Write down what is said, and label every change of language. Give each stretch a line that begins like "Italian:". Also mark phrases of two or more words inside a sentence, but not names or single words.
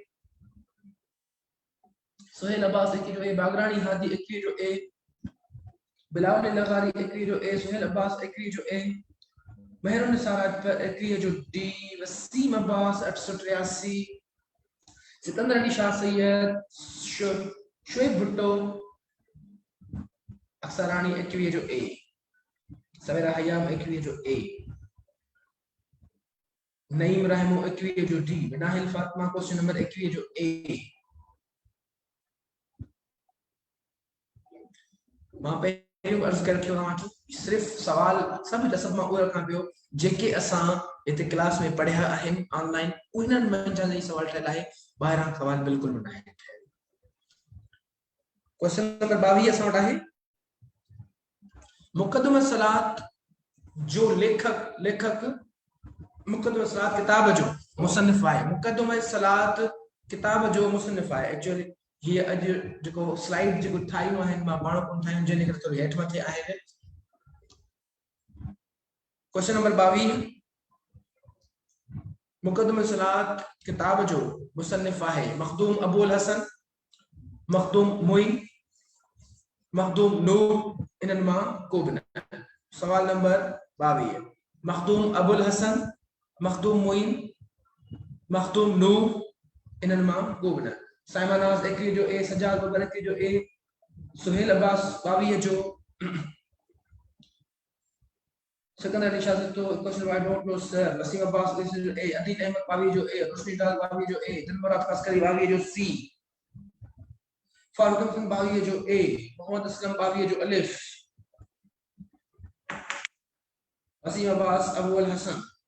Sindhi: सुहेल अब्बास 21 जो ए, बागरानी हादी 21 जो ए, बिलावल लगारी 21 जो ए, सुहेल अब्बास 21 जो ए, महरुन साराज पर 21 जो डी, वसीम अब्बास 883, सिकंदर अली शाह सैयद, शोएब भुट्टो, अक्सरानी 21 जो ए, सवेरा हयाम 21 जो ए, नईम रहमो 21 जो डी, बिनाहिल फातिमा
English: question number
Sindhi: 21 जो ए। मां पहिरियों अर्ज कर रखियो तव्हां सिर्फ सवाल सब जसब मां उहे रखां पियो जेके असां इते क्लास में पढ़िया आहिनि ऑनलाइन, उन्हनि मंझां ई सवाल ठहियल आहे, ॿाहिरां सवाल बिल्कुल न आहे।
English: question number
Sindhi: 22 असां वटि आहे, मुक़दमा सलात जो लेखक मुक़दमा सलात किताब जो मुसन्निफ आहे। मुक़दमा सलात किताब जो मुसन्निफ आहे। एक्चुअली ये अज जो स्लाइड जो ठाहियूं आहिनि मां पाण कोन ठाहियूं, जंहिं करे थोड़ी हेठि मथे आहे।
English: question number
Sindhi: 22, मुक़दमा सलात किताब जो मुसन्निफ आहे मखदूम अबुल हसन, मखदूम मोइन, मखदूम नूर, इन्हनि मां को भी न। सवाल नंबर 22, मखदूम अबुल हसन, मखदूम मोइन, मखदूम नूर, इन्हनि मां को भी न। साइमा नाज 21 जो ए, सजाद बबर 21 जो ए, सुहेल अब्बास 22 जो, सिकंदर अली शाह तो
English: question I don't know sir,
Sindhi: वसीम अब्बास 21 जो ए, अदील अहमद 22 जो ए, रोशनी डाल 22 जो ए, दिलमुराद अस्करी 22 जो सी, फारूक हसन 22 जो ए, मोहम्मद असलम 22 जो अलिफ, वसीम अब्बास अबुल हसन